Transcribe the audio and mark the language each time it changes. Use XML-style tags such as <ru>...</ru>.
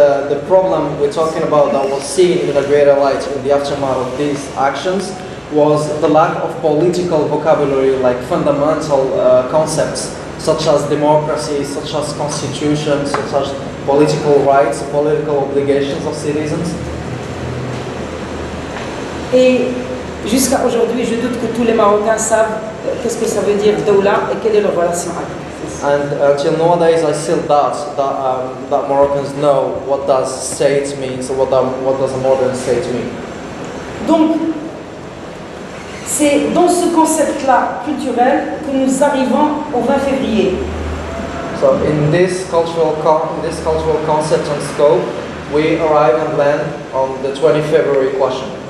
<en>The problem we're talking about that was seen in a greater light in the aftermath of these actions was the lack of political vocabulary, like fundamental concepts such as democracy, such as constitution, such as political rights, political obligations of citizens.</en> <fr>Et Jusqu'à aujourd'hui, je doute que tous les Marocains savent qu'est-ce que ça veut dire Doula et quelle est leur relation avec.</fr> <en>And until nowadays, I still doubt that Moroccans know what does state mean, so what does a modern state mean.</en> <fr>Donc, c'est dans ce concept-là culturel que nous arrivons au 20 février.</fr> <en>So in this cultural concept and scope, we arrive and land on the 20 February question.</en>